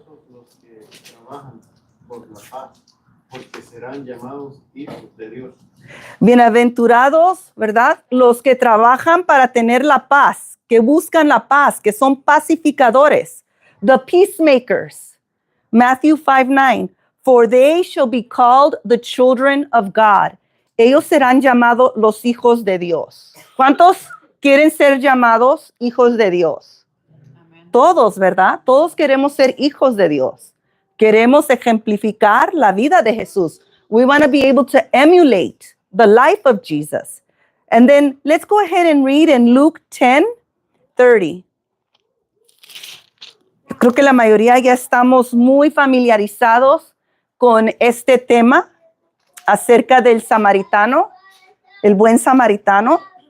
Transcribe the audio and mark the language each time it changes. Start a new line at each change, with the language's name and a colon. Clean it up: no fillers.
Spanish: Los que trabajan por la paz, porque serán llamados hijos de Dios. Bienaventurados, ¿verdad? Los que trabajan para tener la paz, que buscan la paz, que son pacificadores.
English: The peacemakers. Matthew 5:9. For they shall be called the children of God.
Spanish: Ellos serán llamados los hijos de Dios. ¿Cuántos quieren ser llamados hijos de Dios? Amén. Todos, ¿verdad? Todos queremos ser hijos de Dios. Queremos ejemplificar la vida de Jesús.
English: We want to be able to emulate the life of Jesus. And then let's go ahead and read in Luke 10:30.
Spanish: Yo creo que la mayoría ya estamos muy familiarizados con este tema acerca del samaritano, el buen samaritano.